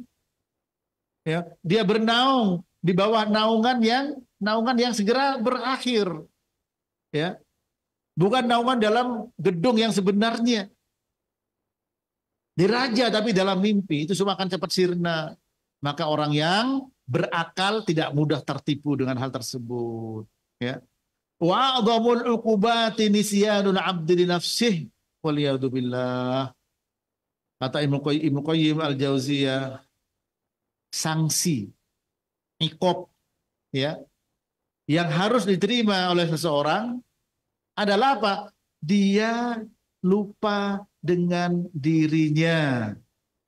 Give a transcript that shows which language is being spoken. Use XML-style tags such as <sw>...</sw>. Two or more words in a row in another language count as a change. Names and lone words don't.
<id>Ya, dia bernaung di bawah naungan yang segera berakhir. Ya. Bukan naungan dalam gedung yang sebenarnya. Diraja tapi dalam mimpi, itu semua akan cepat sirna. Maka orang yang berakal tidak mudah tertipu dengan hal tersebut. Ya.</id> <ar>وأعظم العقوبة نسيان العبد لنفسه والعياذ بالله.</ar> <id>Kata Ibnu Qayyim al-Jauziyah, sanksi, iqab, ya, yang harus diterima oleh seseorang adalah apa? Dia lupa dengan dirinya.</id>